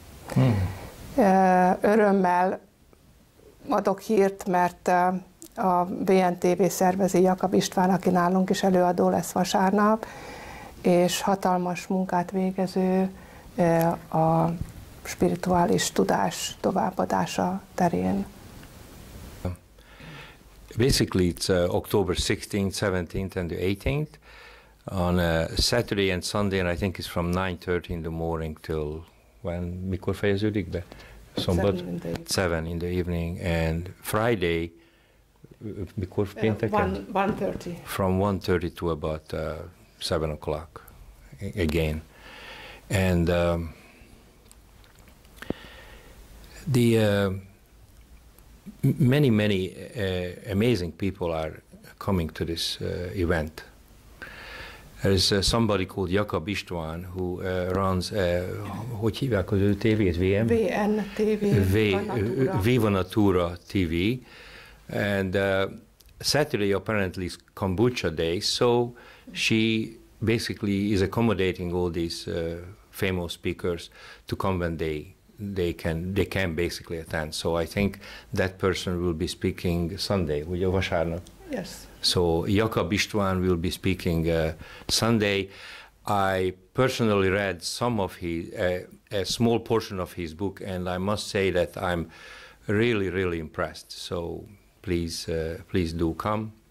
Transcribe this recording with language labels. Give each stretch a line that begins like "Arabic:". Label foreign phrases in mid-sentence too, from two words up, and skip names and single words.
Hungarian: Örömmel adok hírt, mert a VNTV szervezi Jakab István, aki nálunk is előadó lesz vasárnap, és hatalmas munkát végező a spirituális tudás továbbadása terén.
English: Basically, it's October 16th, 17th, and the 18th. On Saturday and Sunday, and I think it's from 9:30 in the morning till when?
Hungarian: Mikor fejeződik be?
English: 7 in the evening. And Friday,
Hungarian: mikor pénteken?
English: 1:30. From 1:30 to about 7 o'clock again. And many amazing people are coming to this event. There is somebody called Jakab István who runs,
Hungarian: hogy hívják az ő tévét?
English: Viva Natura TV. And Saturday apparently is Kombucha Day, so she basically is accommodating all these famous speakers to come when they can basically attend. So I think that person will be speaking Sunday,
Hungarian: ugye vasárnap?
English: Yes. So Jakab István will be speaking Sunday. I personally read some of his, a small portion of his book, and I must say that I'm really impressed. So please do come.